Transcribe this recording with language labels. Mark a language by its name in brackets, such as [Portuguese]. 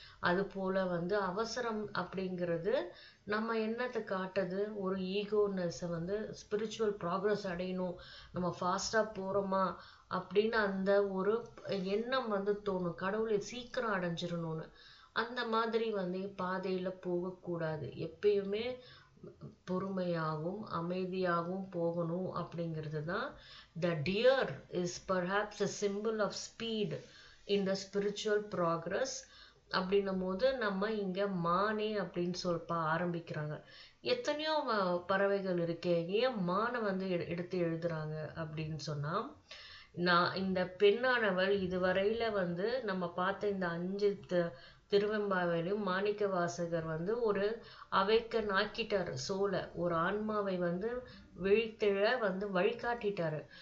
[Tamil] அது போல வந்து அவசரம் அப்படிங்கிறது நம்ம என்னத்தை காட்டுது, ஒரு ஈகோனஸை வந்து ஸ்பிரிச்சுவல் ப்ராக்ரஸ் அடையணும், நம்ம ஃபாஸ்டாக போகிறோமா அப்படின்னு அந்த ஒரு எண்ணம் வந்து தோணும், கடவுளை சீக்கிரம் அடைஞ்சிடணும்னு. அந்த மாதிரி வந்து பாதையில் போகக்கூடாது. எப்பயுமே பொறுமையாகவும் அமைதியாகவும் போகணும் அப்படிங்கிறது தான். [English] The deer is perhaps a symbol of speed in the spiritual progress. [Tamil] அப்படின்னும் போது நம்ம இங்க மானே அப்படின்னு ஆரம்பிக்கிறாங்க. எத்தனையோ பறவைகள் இருக்கே, ஏன் மானை வந்து எடுத்து எழுதுறாங்க அப்படின்னு சொன்னா, நான் இந்த பெண்ணானவள் இதுவரையில வந்து நம்ம பார்த்த இந்த 5 திருவெம்பாவிலும் மாணிக்க வாசகர் வந்து ஒரு அவைக்கன் ஆக்கிட்டாரு சோலை, ஒரு ஆன்மாவை வந்து விழித்திழ வந்து வழிகாட்டிட்டாரு.